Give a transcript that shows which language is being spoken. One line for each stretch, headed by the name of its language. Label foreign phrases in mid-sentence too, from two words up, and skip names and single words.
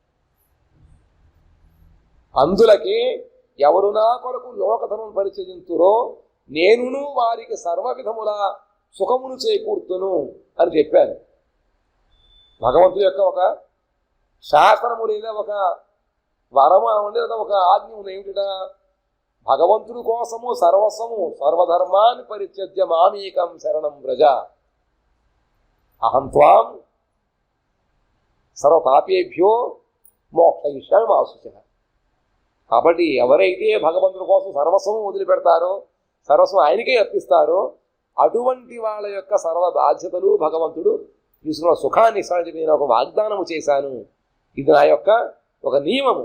Telugu: అందులకే ఎవరు నా కొరకు లోకధనం పరిచయింతురో నేనును వారికి సర్వ విధముల సుఖమును చేకూర్తును అని చెప్పాను. భగవంతుడి యొక్క ఒక శాసనము లేదా ఒక వరము అనండి, లేదా ఒక ఆజ్ఞ ఉంది. ఏమిట? భగవంతుడి కోసము సర్వస్వము సర్వధర్మాన్ని
Sanskrit: పరిత్యజ్య మామేకం శరణం వ్రజ అహం త్వాం సర్వపాపేభ్యో మోక్షయిష్యామి మా శుచః.
Telugu: కాబట్టి ఎవరైతే భగవంతుడి కోసం సర్వస్వం వదిలిపెడతారో, సర్వస్వం ఆయనకే అర్పిస్తారో, అటువంటి వాళ్ళ యొక్క సర్వ బాధ్యతలు భగవంతుడు తీసుకున్న సుఖాన్ని ఇస్తాడని చెప్పి నేను ఒక వాగ్దానము చేశాను. ఇది నా యొక్క ఒక నియమము.